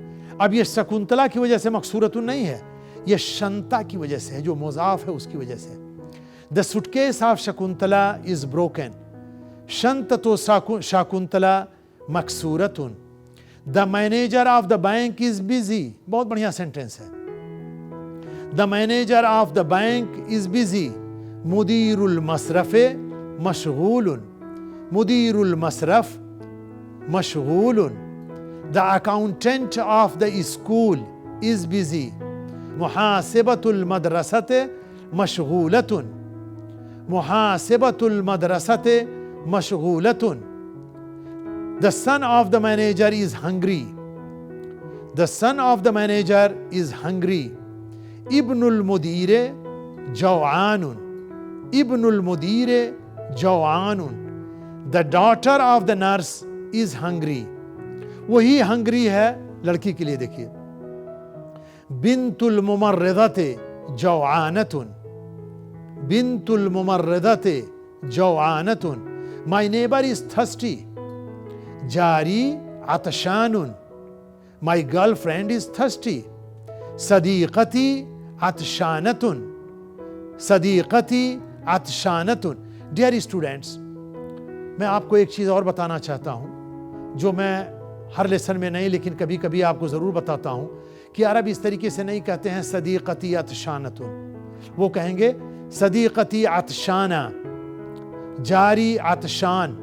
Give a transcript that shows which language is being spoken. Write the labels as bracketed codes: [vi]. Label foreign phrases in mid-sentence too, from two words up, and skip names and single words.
[hi] अब ये शकुंतला की वजह से मकसूरतुन नहीं है, ये शंता की वजह से है, जो मुजाफ है उसकी वजह से। [en] The suitcase of Shakuntala is broken, [ar] شنطة شكنتلا مكسورة. [en] The manager of the bank is busy. बहुत बढ़िया सेंटेंस है। The manager of the bank is busy, [ar] مدير المصرف مشغول، مدير المصرف مشغول. [en] The accountant of the school is busy, [ar] محاسبة المدرسة مشغولة، محاسبة المدرسة مشغولة. [en] The son of the manager is hungry, the son of the manager is hungry. [ar] ابن المدير جوعان، ابن المدير جوعان. [en] The daughter of the nurse is hungry. [hi] वही hungry है लड़की के लिए। [ar] देखिए, بنت الممرضة جوعانة، بنت الممرضة جوعانة. [en] My neighbor is thirsty, [ar] جاري عطشان, [en] My girlfriend is thirsty, [ar] صديقتي عطشانة، صديقتي عطشانة. [en] Dear students, [hi] मैं आपको एक चीज़ और बताना चाहता हूँ जो मैं हर लेसन में नहीं लेकिन कभी कभी आपको ज़रूर बताता हूँ कि अरब इस तरीके से नहीं कहते हैं [ar] صديقتي عطشانة, [hi] वो कहेंगे [ar] صديقتي عطشانة، جاري عطشان.